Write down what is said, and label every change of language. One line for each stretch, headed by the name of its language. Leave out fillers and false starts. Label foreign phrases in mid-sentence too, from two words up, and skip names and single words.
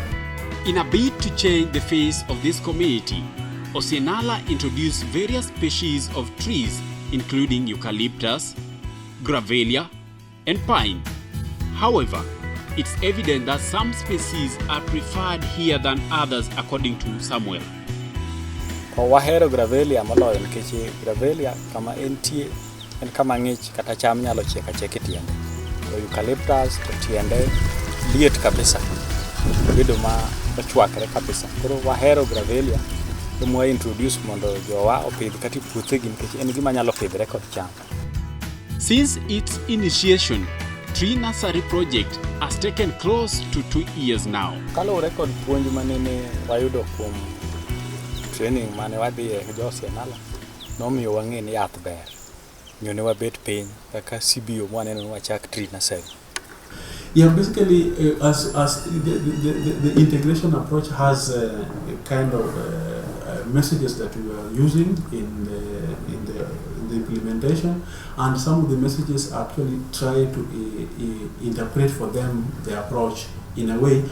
English: In a bid to change the face of this community, Osienala introduced various species of trees including eucalyptus, gravelia, and pine. However, it's evident that some species are preferred here than others according to Samuel.
Luo (Kenya and Tanzania): Wahero gravelia moloyo nikech gravelia kama entie en kama ng'ich kata cham nyalo chiek achiek e tiende. Eucalyptus to tiende liet kabisa. Bedo ma ochwakre kabisa. Koro wahero gravelia mo introduce mondo jowa opidh kata puothegi nikech en gima nyalo pidhre kod cham.
English: Since its initiation, tree nursery project has taken close to 2 years now.
Luo (Kenya and Tanzania): Kalure kod puonj manene wayudo kuom training mane wadhiye josienala nomiyo wang'e ni yath ber. Nyone wabet piny kaka CBO mwaneno wachak
English: tree nursery. Yeah, basically, as the integration approach has a kind of messages that we are using in the implementation, and some of the messages actually try to interpret for them the approach in a way.